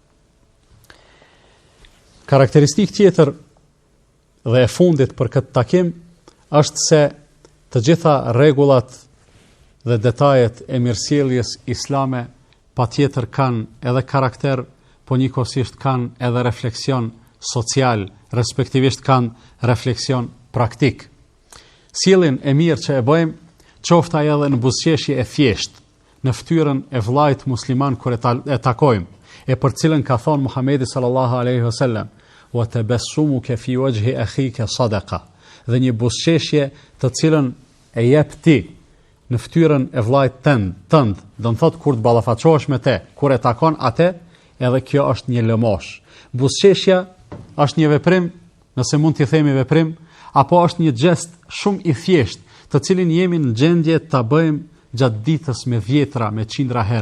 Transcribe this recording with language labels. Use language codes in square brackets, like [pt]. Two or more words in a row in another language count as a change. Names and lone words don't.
[sq] Karakteristikë tjetër dhe e fundit për këtë takim është se të gjitha rregullat dhe detajet e mirësjelljes islame patjetër kanë edhe karakter, po njëkohësisht kanë edhe refleksion social, respektivisht kanë refleksion praktik. Sjelljen e mirë që e bëjmë, qoftë ajo edhe në buzëqeshje e thjeshtë, në fytyrën e vllait musliman kur e takojmë, e për cilën ka thënë Muhamedi [ar] صلى الله عليه وسلم وتبسمك في وجه أخيك صدقة, [sq] dhe një buzëqeshje të cilën e jep ti në fytyrën e vllait tënd, do të thotë kur të ballafaqohesh me te, kur e takon atë, edhe kjo është një lëmosh. Buzëqeshja është një veprim, nëse mund t'i themi veprim, apo është një gest shumë i thjeshtë, të cilin jemi në gjendje ta bëjmë gjatë ditës me dhjetra, me qindra herë.